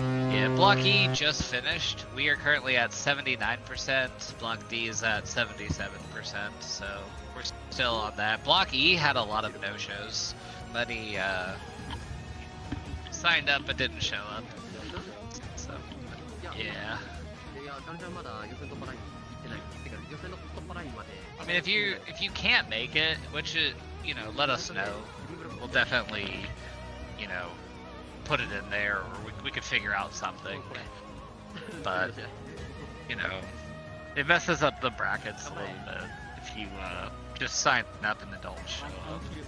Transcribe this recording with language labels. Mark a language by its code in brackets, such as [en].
[en] Yeah, Block E just finished. We are currently at 79%. Block D is at 77%, so we're still on that. Block E had a lot of no-shows. Many signed up but didn't show up. So, yeah. [ja] いや、ガルちゃんまだ予選突破ライン行ってない。てか、予選の突破ラインまで。 [en] I mean, if you can't make it, which is, you know, let us know. We'll definitely, you know, put it in there, or we could figure out something. But, you know, it messes up the brackets a little bit if you just sign up and then don't show up.